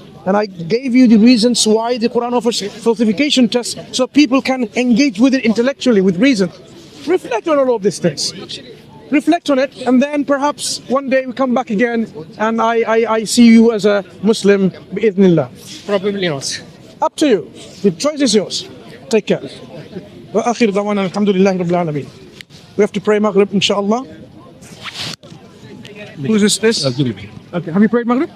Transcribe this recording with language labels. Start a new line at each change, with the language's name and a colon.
English: And I gave you the reasons why the Quran offers falsification tests, so people can engage with it intellectually, with reason. Reflect on all of these things. Reflect on it, and then perhaps one day we come back again and I see you as a Muslim, bi'idhnillah. Probably not. Up to you. The choice is yours. Take care.
Arabic: وآخر دعوانا الحمد لله رب العالمين.
English: We have to pray Maghrib, inshallah. Who is this? Okay. Have you prayed Maghrib?